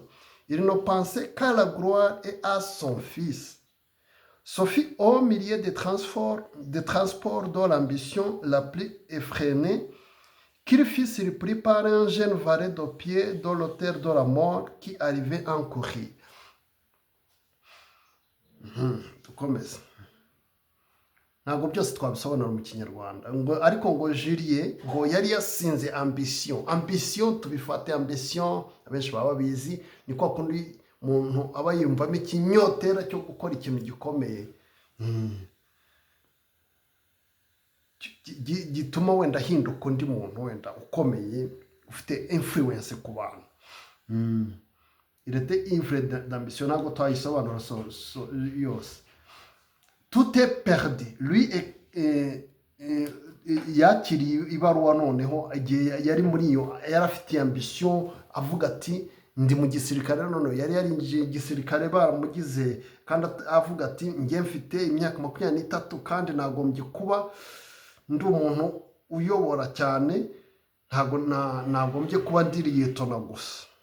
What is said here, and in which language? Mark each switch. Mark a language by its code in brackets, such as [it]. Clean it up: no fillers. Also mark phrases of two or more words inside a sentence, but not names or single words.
[fr] Il ne pensait qu'à la gloire et à son fils. Ce fut au milieu des transports de l'ambition la plus effrénée qu'il fut surpris par un jeune valet de pied de l'auteur de la mort qui arrivait en courir. [rw] Dukomeze. Ntabwo byose twabisobanura mu Kinyarwanda, ariko ngo Julien ngo yari yasinze ambition tubifate ambition, abenshi baba babizi, ni kwa kundi umuntu aba yumvamo ikinyotera cyo gukora ikintu gikomeye, gituma wenda ahinduka undi muntu wenda ukomeye, ufite influence ku bantu. [fr] Il était ivre d'ambition, [rw] ntabwo twayisobanura yose. [fr] Tout est perdu. [rw] Lui yakiriye ibaruwa, noneho igihe yari muri iyo, yari afite ambition, avuga ati ndi mu gisirikare none yari yarinjiye igisirikare baramugize kandi avuga ati njye mfite imyaka 23 kandi nagombye kuba ndi umuntu uyobora cyane ntago nagombye kuba ndi liyetona gusa.